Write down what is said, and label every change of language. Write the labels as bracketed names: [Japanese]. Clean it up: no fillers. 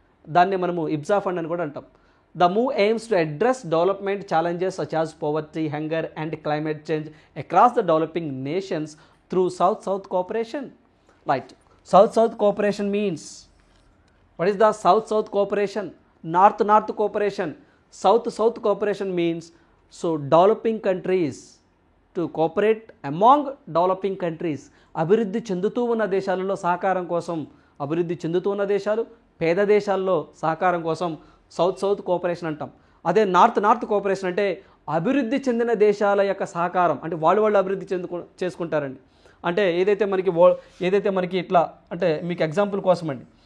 [Telugu] దాన్ని మనము IBSA fund అని కూడా అంటాం. [English] The move aims to address development challenges such as poverty, hunger and climate change across the developing nations through South-South cooperation. Right. South-South cooperation means, what is the South-South cooperation? North-North cooperation. South-South cooperation means, so developing countries to cooperate among developing countries. [Telugu] అభివృద్ధి చెందుతూ ఉన్న దేశాలలో సహకారం కోసం, అభివృద్ధి చెందుతూ ఉన్న దేశాలు పేద దేశాల్లో సహకారం కోసం సౌత్ కోఆపరేషన్ అంటాం. అదే నార్త్ కోఆపరేషన్ అంటే అభివృద్ధి చెందిన దేశాల యొక్క సహకారం, అంటే వాళ్ళు అభివృద్ధి చేసుకుంటారండి. అంటే ఏదైతే మనకి ఇట్లా, అంటే మీకు ఎగ్జాంపుల్ కోసం అండి.